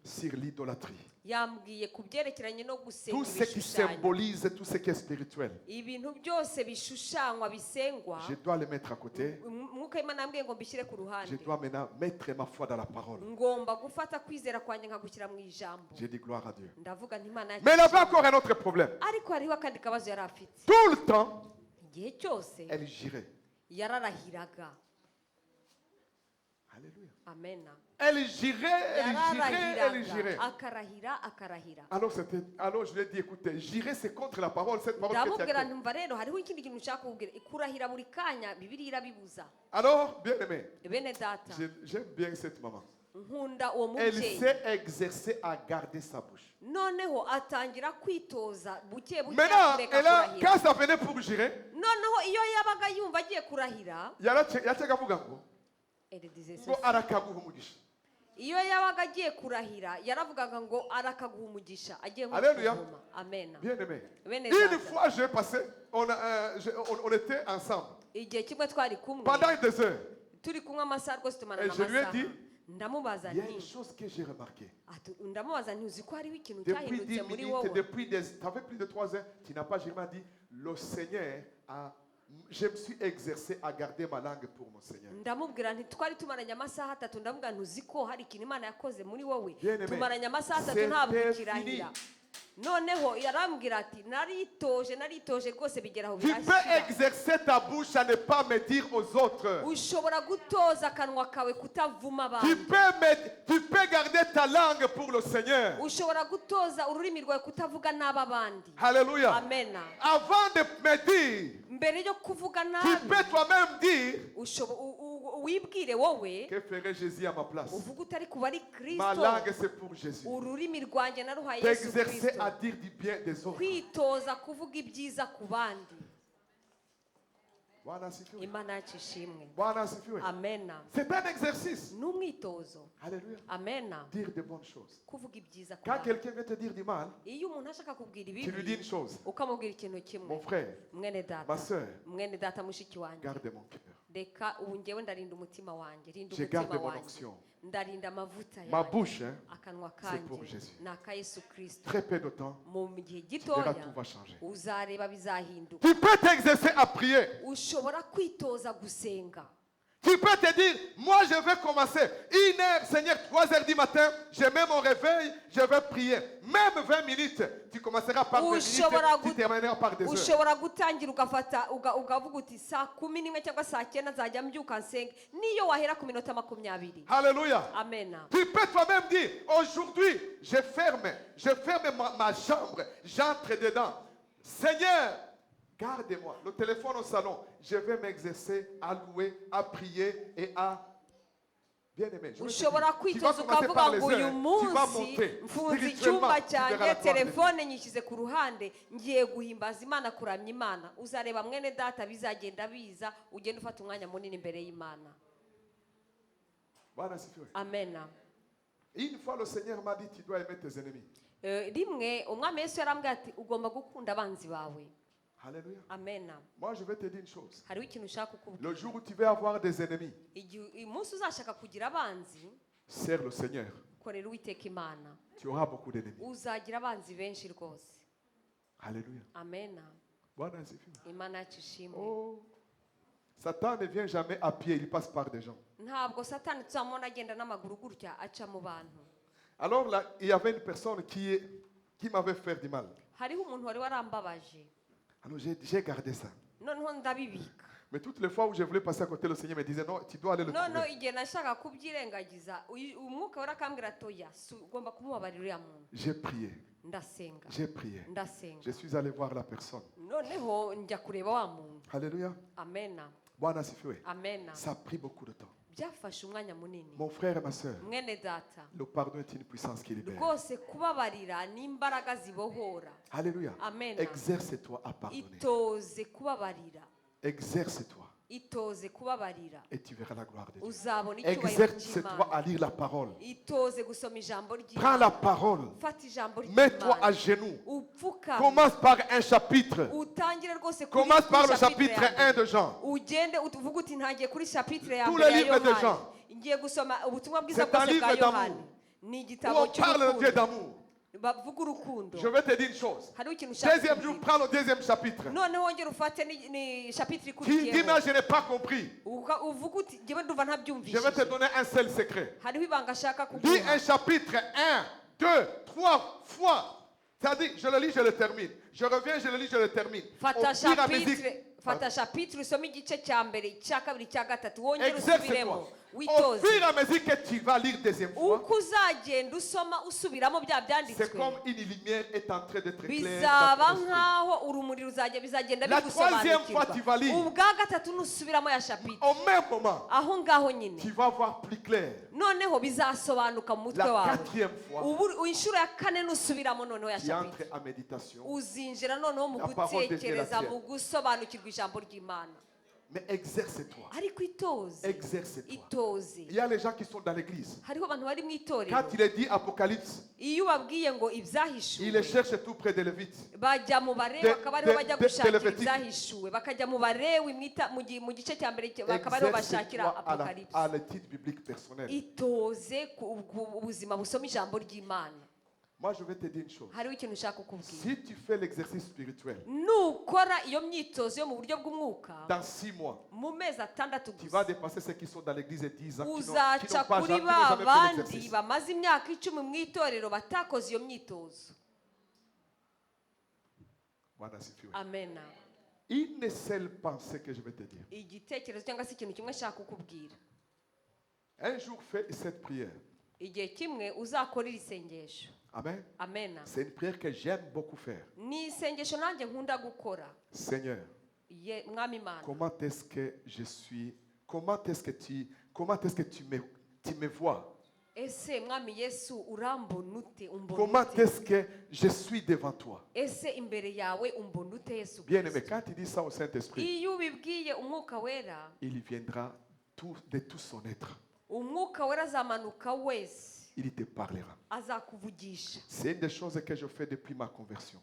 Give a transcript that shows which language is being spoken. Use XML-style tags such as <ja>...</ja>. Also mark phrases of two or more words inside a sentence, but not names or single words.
<fr>sur l'idolâtrie.</fr> <rw>yambwiye ku byerekeranye no gusenga</rw> <fr>Tout ce qui</fr> <rw>ibishushanyo.</rw> <fr>symbolise tout ce qui est spirituel.</fr> <rw>ibintu byose bishushanywa bisengwa</rw> <fr>Je dois le mettre à côté.</fr> <rw>umwuka w'imana yambwiye ngo mbishyire ku</rw> <fr>Je</fr> <rw>ruhande.</rw> <fr>dois maintenant mettre ma foi dans la parole.</fr> <rw>ngomba gufata kwizera kwanjye nkagushyira mu ijambo.</rw> <fr>J'ai dit gloire à Dieu.</fr> <rw>ndavuga nti imana</rw> <fr>Mais elle avait encore un autre problème.</fr> <rw>ariko hariho akandi kabazo yari afite.</rw> <fr>Tout le temps,</fr> <rw>igihe cyose</rw> <fr>elle girait.</fr> <rw>yararahiraga.</rw> <fr>Alléluia.</fr> <rw>amena.</rw> <fr>Elle girait, elle girait.</fr> <rw>akarahira.</rw> <fr>Alors je lui ai dit, écoutez, girer c'est contre la parole, cette parole que tu as</fr> <rw>ndamubwira</rw> <fr>créée.</fr> <rw>ntumva rero hariho ikindi kintu ushaka kubwira. kurahira buri kanya bibiliya irabibuza.</rw> <fr>Alors, bien aimé,</fr> <rw>bene data</rw> <fr>j'aime bien cette maman.</fr> <rw>nkunda uwo</rw> <fr>Elle</fr> <rw>mubyeyi.</rw> <fr>s'est exercée à garder sa bouche.</fr> <rw>noneho atangira kwitoza buke buke Maintenant, kureka</rw> <fr>elle a,</fr> <rw>kurahira.</rw> <fr>quand ça venait pour girer,</fr> <rw>noneho iyo yabaga yumva agiye kurahira yachakavuga ngo</rw> <fr>elle disait</fr> <rw>ngo</rw> <fr>ceci.</fr> <rw>arakaguha umugisha. iyo yabaga agiye kurahira yaravugaga ngo arakaguha umugisha agiye nko</rw> <fr>Alléluia.</fr> <rw>kuvuma. Amen.</rw> <fr>Bien aimé.</fr> <rw>Bene</rw> <fr>Une</fr> <rw>data.</rw> <fr>fois, j'ai passé, on était ensemble</fr> <rw>igihe kimwe twari kumwe</rw> <fr>pendant des heures.</fr> <rw>turi kumwe amasaha rwose tumarana</rw> <fr>Et je lui ai</fr> <rw>amasaha.</rw> <fr>dit,</fr> <rw>ndamubaza</rw> <fr>il y a une</fr> <rw>nti</rw> <fr>chose que j'ai remarqué.</fr> <rw>ndamubaza nti uzi ko hariho ikintu</rw> <fr>Depuis 10</fr> <rw>cyahindutse muri</rw> <fr>minutes,</fr> <rw>wowe.</rw> <fr>depuis ça fait plus de 3 heures, tu n'as pas jamais dit, le Seigneur a, je me suis exercé à garder ma langue pour mon Seigneur.</fr> <rw>ndamubwira nti twari tumaranye amasaha atatu ndamubwira nti uzi ko hari ikintu imana yakoze muri wowe.</rw> <fr>Bien aimé,</fr> <rw>tumaranye amasaha atatu</rw> <fr>c'était</fr> <rw>ntabwo</rw> <fr>fini.</fr> <rw>ukirahira. noneho yarambwira ati naritoje rwose bigera aho</rw> <fr>Tu peux</fr> <rw>birashira.</rw> <fr>exercer ta bouche à ne pas me dire aux autres.</fr> <rw>ushobora gutoza akanwa kawe kutavuma</rw> <fr>Tu</fr> <rw>abantu.</rw> <fr>peux garder ta langue pour le Seigneur.</fr> <rw>ushobora gutoza ururimi rwawe kutavuga nabi abandi.</rw> <fr>Alléluia.</fr> <rw>amena.</rw> <fr>Avant de me dire,</fr> <rw>mbere yo kuvuga</rw> <fr>tu</fr> <rw>nabi</rw> <fr>peux toi-même dire,</fr> <rw>wibwire wowe</rw> <fr>que ferait Jésus à ma place?</fr> <rw>uvuga utari kuba ari</rw> <fr>Ma</fr> <rw>kristo.</rw> <fr>langue c'est pour Jésus.</fr> <rw>ururimi rwanjye naruhaye yesu</rw> <fr>T'exercer à</fr> <rw>kristo.</rw> <fr>dire du bien des autres.</fr> <rw>kwitoza kuvuga ibyiza ku bandi.</rw> <sw>Bwana asifiwe.</sw> <rw>imana yacu ishimwe.</rw> <sw>Bwana asifiwe.</sw> <rw>amena.</rw> <fr>C'est un exercice.</fr> <rw>n'umwitozo.</rw> <fr>Alléluia.</fr> <rw>amena.</rw> <fr>Dire de bonnes choses.</fr> <rw>kuvuga ibyiza ku</rw> <fr>Quand</fr> <rw>bandi.</rw> <fr>quelqu'un vient te dire du mal,</fr> <rw>iyo umuntu ashaka kubwira</rw> <fr>tu lui dis</fr> <rw>ibibi</rw> <fr>une chose.</fr> <rw>ukamubwira ikintu</rw> <fr>Mon</fr> <rw>kimwe.</rw> <fr>frère,</fr> <rw>mwene data</rw> <fr>ma soeur,</fr> <rw>mwene data mushiki wanjye</rw> <fr>garde mon cœur.</fr> <rw>reka ubu ngewe ndarinda umutima wanjye, rinda</rw> <fr>Je</fr> <rw>umutima</rw> <fr>garde mon</fr> <rw>wanjye,</rw> <fr>onction.</fr> <rw>ndarinda amavuta</rw> <fr>Ma</fr> <rw>yanjye,</rw> <fr>bouche, hein,</fr> <rw>akanwa</rw> <fr>c'est pour</fr> <rw>kanjye</rw> <fr>Jésus.</fr> <rw>ni aka Yesu Kristo.</rw> <fr>Très peu de temps,</fr> <rw>Mu gihe</rw> <fr>tu verras,</fr> <rw>gitoya</rw> <fr>tout va changer.</fr> <rw>uzareba bizahinduka.</rw> <fr>Tu peux t'exercer à prier.</fr> <rw>Ushobora kwitoza gusenga.</rw> <fr>Tu peux te dire, moi je vais commencer 1h, Seigneur, 3h du matin, je mets mon réveil, je vais prier. Même 20 minutes, tu commenceras par 20 minutes, tu termineras par des heures.</fr> <rw>Ushobora gutangira ugafata ukavuga uti saa 11 cyangwa saa 9 nzajya mbyuka nsenge, niyo wahera ku minota 20.</rw> <fr>Alléluia.</fr> <rw>Amen.</rw> <fr>Tu peux toi-même dire, aujourd'hui, je ferme ma chambre, j'entre dedans. Seigneur, garde-moi. Le téléphone au salon, je vais m'exercer à louer, à prier et à... Bien-aimé, je vais te</fr> <rw>ushobora</rw> <fr>dire, tu vas</fr> <rw>kwitoza</rw> <fr>commencer par</fr> <rw>ukavuga</rw> <fr>les</fr> <rw>ngo uyu</rw> <fr>heures, tu vas</fr> <rw>munsi</rw> <fr>monter.</fr> <rw>mfunze</rw> <fr>Spirituellement,</fr> <rw>icyumba</rw> <fr>tu verras</fr> <rw>cyanjye,</rw> <fr>la gloire de Dieu.</fr> <rw>telefone nyishyize ku ruhande, ngiye guhimbaza Imana, kuramya Imana. Uzareba mwene data bizagenda biza, ugenda ufata umwanya munini imbere y'Imana.</rw> <sw>Bwana asifiwe.</sw> <rw>Amen.</rw> <fr>Une fois, le Seigneur m'a dit, tu dois aimer tes ennemis.</fr> <rw>Rimwe umwami Yesu yarambwiye ati ugomba gukunda abanzi bawe.</rw> <fr>Alléluia.</fr> <rw>Amen.</rw> <fr>Moi, je vais te dire une chose.</fr> <rw>Hariho ikintu ushaka kukubwira.</rw> <fr>Le jour où tu vas avoir des ennemis,</fr> <rw>Igihe umunsi uzashaka kugira abanzi,</rw> <fr>sers le Seigneur.</fr> <rw>korera Uwiteka Imana.</rw> <fr>Tu auras beaucoup d'ennemis.</fr> <rw>Uzagira abanzi benshi rwose.</rw> <fr>Alléluia.</fr> <rw>Amen.</rw> <sw>Bwana asifiwe.</sw> <rw>Imana yacu ishimwe. Oh.</rw> <fr>Satan ne vient jamais à pied, il passe par des gens.</fr> <rw>Ntabwo Satani tuzamubona agenda n'amaguru gutya aca mu bantu.</rw> <fr>Alors là, il y avait une personne qui m'avait fait du mal.</fr> <rw>Hariho umuntu wari warambabaje.</rw> <fr>Alors j'ai gardé ça.</fr> <rw>Noneho ndabibika.</rw> <fr>Mais toutes les fois où je voulais passer à côté, le Seigneur me disait non, tu dois aller le</fr> <rw>Noneho</rw> <fr>trouver.</fr> <rw>igihe nashaka kubyirengagiza, umwuka wari akambwira atoya, ugomba kumubabarira uriya muntu.</rw> <fr>J'ai prié,</fr> <rw>Ndasenga.</rw> <fr>j'ai prié.</fr> <rw>Ndasenga.</rw> <fr>Je suis allé voir la personne.</fr> <rw>Noneho njya kureba wa muntu.</rw> <fr>Alléluia.</fr> <rw>Amen.</rw> <sw>Bwana asifiwe.</sw> <rw>Amen.</rw> <fr>Ça a pris beaucoup de temps.</fr> <rw>Byafashe umwanya munini.</rw> <fr>Mon frère et ma soeur,</fr> <rw>Mwene data.</rw> <fr>le pardon est une puissance qui libère.</fr> <rw>Rwose kubabarira ni imbaraga zibohora.</rw> <fr>Alléluia.</fr> <rw>Amen.</rw> <fr>Exerce-toi à pardonner.</fr> <rw>Itoze kubabarira.</rw> <fr>Exerce-toi</fr> <rw>Itoze kubabarira.</rw> <fr>et tu verras la gloire de Dieu.</fr> <rw>Uzabona icyubahiro</rw> <fr>Exerce-toi</fr> <rw>cy'Imana.</rw> <fr>à lire la parole.</fr> <rw>Itoze gusoma ijambo</rw> <fr>Prends</fr> <rw>ry'Imana.</rw> <fr>la parole.</fr> <rw>Fata ijambo</rw> <fr>Mets-toi à</fr> <rw>ry'Imana.</rw> <fr>genoux.</fr> <rw>Upfukame.</rw> <fr>Commence par un chapitre.</fr> <rw>Utangire rwose kuri</rw> <fr>Commence par le</fr> <rw>chapitre</rw> <fr>chapitre</fr> <rw>ya</rw> <fr>1</fr> <rw>mbere.</rw> <fr>de Jean.</fr> <rw>Ugende uvuga uti ntagiye kuri chapitre ya</rw> <fr>Tous</fr> <rw>mbere</rw> <fr>les</fr> <rw>ya</rw> <fr>livres de</fr> <rw>Yohani.</rw> <fr>Jean.</fr> <rw>Ngiye gusoma ubutumwa bwiza</rw> <fr>C'est un</fr> <rw>bwose bwa</rw> <fr>livre</fr> <rw>Yohani.</rw> <fr>d'amour.</fr> <rw>Ni</rw> <fr>Où</fr> <rw>igitabo</rw> <fr>on parle de Dieu</fr> <rw>cy'urukundo.</rw> <fr>d'amour.</fr> <rw>Bavuga urukundo.</rw> <fr>Je vais te dire une chose.</fr> <rw>Hariho ikintu ushaka</rw> <fr>Deuxième jour,</fr> <rw>kubwira.</rw> <fr>prends le deuxième chapitre.</fr> <rw>Noneho wongere ufate ni chapitre</rw> <fr>Dis,</fr> <rw>ikurikiyeho.</rw> <fr>dis-moi, je n'ai pas compris.</fr> <rw>Uvuga uti njyewe ndumva</rw> <fr>Je vais te</fr> <rw>ntabyumvishije.</rw> <fr>donner un seul secret.</fr> <rw>Hariho ibanga ashaka</rw> <fr>Dis</fr> <rw>kuguha.</rw> <fr>un chapitre 1, 2, 3 fois. C'est-à-dire, je le lis, je le termine. Je reviens, je le lis, je le termine.</fr> <rw>Fata</rw> <fr>Au fur et à mesure-</fr> <rw>chapitre, fata chapitre usome igice cya mbere, icya kabiri, icya gatatu, wongere</rw> <fr>Exerce-toi.</fr> <rw>usubiremo.</rw> <fr>Au</fr> <rw>Witoze.</rw> <fr>fur et à mesure que tu vas lire deuxième fois,</fr> <rw>Uko uzagenda usoma usubiramo bya</rw> <fr>c'est</fr> <rw>byanditswe,</rw> <fr>comme une lumière est en train d'être claire.</fr> <rw>bizaba</rw> <fr>dans ton esprit.</fr> <rw>nkaho urumuri bizagenda</rw> <fr>La troisième fois, tu vas lire.</fr> <rw>ubwa gatatu nusubiramo ya chapitre,</rw> <fr>Au même moment,</fr> <rw>aho ngaho nyine</rw> <fr>tu vas voir plus clair.</fr> <rw>noneho bizasobanuka mu mutwe</rw> <fr>La</fr> <rw>wawe.</rw> <fr>quatrième fois,</fr> <rw>Inshuro ya kane nusubiramo noneho ya</rw> <fr>tu</fr> <rw>chapitre,</rw> <fr>entres en méditation.</fr> <rw>uzinjira noneho mu</rw> <fr>La parole</fr> <rw>gutekereza,</rw> <fr>devient la</fr> <rw>mu gusobanukirwa ijambo ry'Imana.</rw> <fr>Mais exerce-toi.</fr> <rw>Ariko itoze,</rw> <fr>Exerce-toi.</fr> <rw>itoze.</rw> <fr>Il y a les gens qui sont dans l'église.</fr> <rw>Hariho abantu bari mu itorero,</rw> <fr>Quand il est dit Apocalypse,</fr> <rw>iyo ubabwiye ngo</rw> <fr>il</fr> <rw>ibyahishuwe</rw> <fr>les cherche tout près de Lévite.</fr> <rw>bajya mu barewi,</rw> <fr>De-</fr> <rw>bakaba ariho</rw> <fr>de-</fr> <rw>bajya</rw> <fr>de-</fr> <rw>gushakira</rw> <fr>de Levitique.</fr> <rw>ibyahishuwe, bakajya mu barewi mu gice cya mbere, bakaba ariho bashakira</rw> <fr>Exerce-toi à</fr> <rw>apocalypse.</rw> <fr>l'étude biblique personnelle.</fr> <rw>Itoze ku ubuzima busoma ijambo ry'Imana.</rw> <fr>Moi, je vais te dire une chose.</fr> <rw>Hariho ikintu ushaka kukubwira,</rw> <fr>Si tu fais l'exercice spirituel,</fr> <rw>nukora iyo myitozo yo mu buryo bw'umwuka</rw> <fr>dans 6 mois,</fr> <rw>mu mezi atandatu</rw> <fr>tu vas</fr> <rw>gusa,</rw> <fr>dépasser ceux qui sont dans l'église et 10 ans, qui n'ont</fr> <rw>uzaca</rw> <fr>pas</fr> <rw>kuri</rw> <fr>jamais</fr> <rw>ba</rw> <fr>fait</fr> <rw>bandi</rw> <fr>l'exercice.</fr> <rw>bamaze imyaka 10 mu itorero batakoze iyo myitozo.</rw> <sw>Bwana asifiwe.</sw> <rw>Amen.</rw> <fr>Une seule pensée que je vais te dire.</fr> <rw>Igitekerezo cyangwa se ikintu kimwe nshaka kukubwira,</rw> <fr>Un jour, fais cette prière.</fr> <rw>igihe kimwe uzakora iri sengesho. Amen. Amen.</rw> <fr>C'est une prière que j'aime beaucoup faire.</fr> <rw>Ni isengesho nanjye nkunda gukora.</rw> <fr>Seigneur,</fr> <rw>Mwami Imana,</rw> <fr>comment est-ce que je suis? Comment est-ce que tu me vois?</fr> <rw>ese Mwami Yesu urambona ute, umbona</rw> <fr>Comment</fr> <rw>ute?</rw> <fr>est-ce que je suis devant toi?</fr> <rw>Ese imbere yawe umbona ute Yesu</rw> <fr>Bien-aimé,</fr> <rw>Kristo?</rw> <fr>quand tu dis ça au Saint-Esprit,</fr> <rw>Iyo ubibwiye umwuka wera,</rw> <fr>il viendra de tout son être. umwuka wera azamanuka wese. il te parlera.</fr> <rw>azakuvugisha.</rw> <fr>C'est une des choses que je fais depuis ma conversion.</fr>